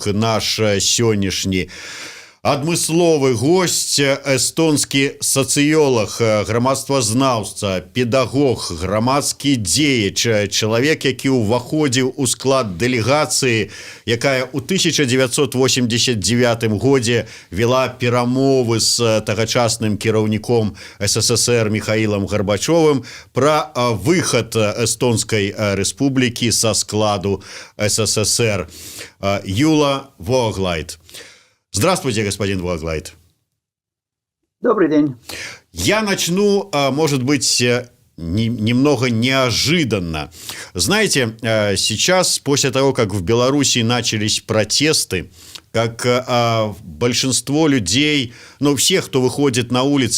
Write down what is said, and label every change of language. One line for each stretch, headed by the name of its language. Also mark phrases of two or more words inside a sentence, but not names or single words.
Belarusian: Наш сённяшні адмысловы госць, эстонскі сацыёлаг, грамадствазнаўца, педагог, грамадскі дзеяч, чалавек, які ўваходзіў у склад дэлегацыі, якая ў 1989 годзе вела перамовы з тагачасным кіраўніком СССР Михаилом Горбачевым пра выхад эстонскай рэспублікі са складу СССР. Юла Воглайт.
Russian: Здравствуйте, господин Воглайт. Добрый день. Я начну, может быть, немного неожиданно. Знаете, сейчас, после того, как в Беларуси начались протесты, как большинство людей, ну, всех, кто выходит на улицы,